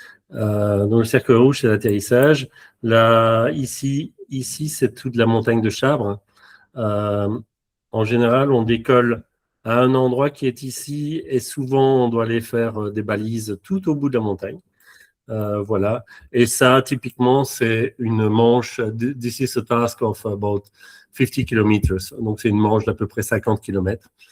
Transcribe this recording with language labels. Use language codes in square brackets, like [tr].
[fr] Donc le cercle rouge, c'est l'atterrissage. Là, ici, c'est toute la montagne de Chabre. En général, on décolle à un endroit qui est ici et souvent, on doit aller faire des balises tout au bout de la montagne. Voilà. Et ça, typiquement, c'est une manche. [en] This is a task of about 50 kilometers. [fr] Donc, c'est une manche d'à peu près 50 km.